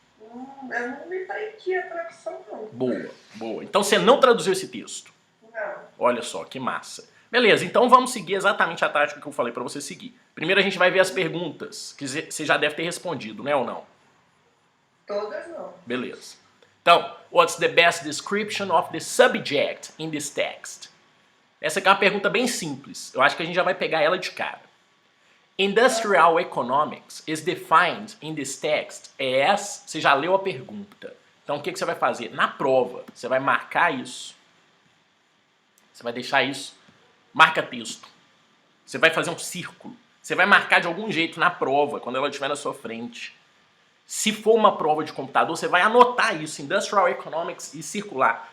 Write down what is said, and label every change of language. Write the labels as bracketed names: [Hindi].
[Portuguese] Eu não me prendi a tradução, não. Boa, boa. Então você não traduziu esse texto? Não. Olha só, que massa. Beleza, então vamos seguir exatamente a tática que eu falei para você seguir. Primeiro a gente vai ver as perguntas, que você já deve ter respondido, né ou não? Todas não. Beleza. Então, [English] what's the best description of the subject in this text? [Portuguese] Essa aqui é uma pergunta bem simples. Eu acho que a gente já vai pegar ela de cara. [English] Industrial economics is defined in this text as... [Portuguese] Você já leu a pergunta. Então o que você vai fazer? Na prova, você vai marcar isso. Você vai deixar isso. Marca texto. Você vai fazer um círculo. Você vai marcar de algum jeito na prova, quando ela estiver na sua frente. Se for uma prova de computador, você vai anotar isso, Industrial Economics, e circular.